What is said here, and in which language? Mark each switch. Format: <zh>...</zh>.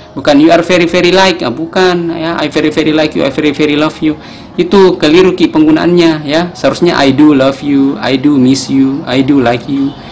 <id>Bukan</id> <en>you are very like,</en> <id>bukan ya,</id> <en>I very like you, I very love you.</en> <id>Itu keliru penggunaannya ya. Seharusnya</id> <en>I do love you, I do miss you, I do like you.</en>